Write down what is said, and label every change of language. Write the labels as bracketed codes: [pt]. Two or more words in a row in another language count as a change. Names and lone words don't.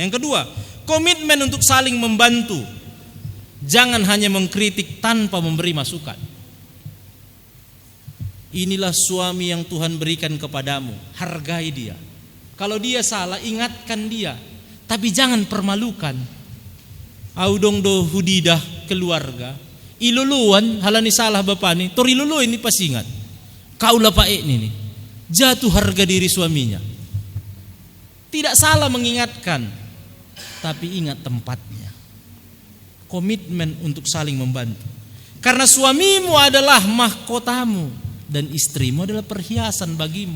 [id] Yang kedua, komitmen untuk saling membantu. Jangan hanya mengkritik tanpa memberi masukan. Inilah suami yang Tuhan berikan kepadamu. Hargai dia. Kalau dia salah, ingatkan dia. Tapi jangan permalukan. [bts] Audong do hudidah keluarga. Iluluan halani salah bapak ni. Tor ilulu [id] ini pas ingat. Kaulah pak ini nih. Jatuh harga diri suaminya. Tidak salah mengingatkan. Tapi ingat tempatnya. Komitmen untuk saling membantu. Karena suamimu adalah mahkotamu dan istrimu adalah perhiasan bagimu.